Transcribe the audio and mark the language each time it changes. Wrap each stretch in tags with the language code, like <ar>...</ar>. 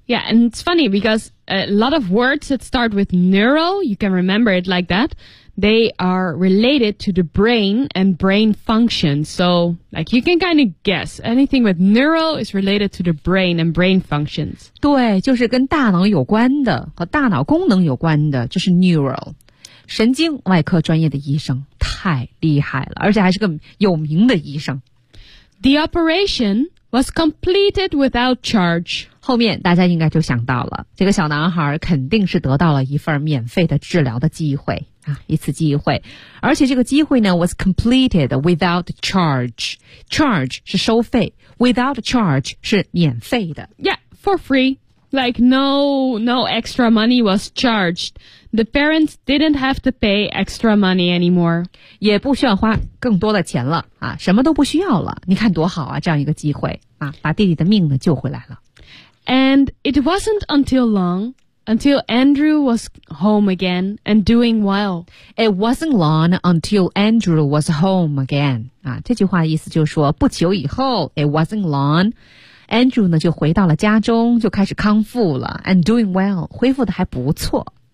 <en>Yeah, and it's funny because a lot of words that start with neuro, you can remember it like that. They are related to the brain and brain function. So, like you can kind of guess anything with neuro is related to the brain and brain functions.</en> <zh>对，就是跟大脑有关的和大脑功能有关的，就是 neuro。神经外科专业的医生太厉害了，而且还是个有名的医生。</zh> <en>The operation was completed without charge.</en> <zh>后面大家应该就想到了，这个小男孩肯定是得到了一份免费的治疗的机会啊，一次机会。而且这个机会呢 ，</zh> <en>was completed without charge.</en> <zh>Charge 是收费 ，</zh> <en>without charge</en> <zh>是免费的。</zh> <en>Yeah, for free. Like no extra money was charged. The parents didn't have to pay extra money anymore.</en> <zh>也不需要花更多的钱了啊，什么都不需要了。你看多好啊，这样一个机会啊，把弟弟的命呢救回来了。</zh> <en>And it wasn't until long until Andrew was home again and doing well. It wasn't long until Andrew was home again.</en> <zh>啊，这句话意思就是说，不久以后 ，</zh> <en>it wasn't long.</en> <zh>Andrew 呢就回到了家中，就开始康复了 ，</zh> <en>and doing well，</en> <zh>恢复的还不错。</zh>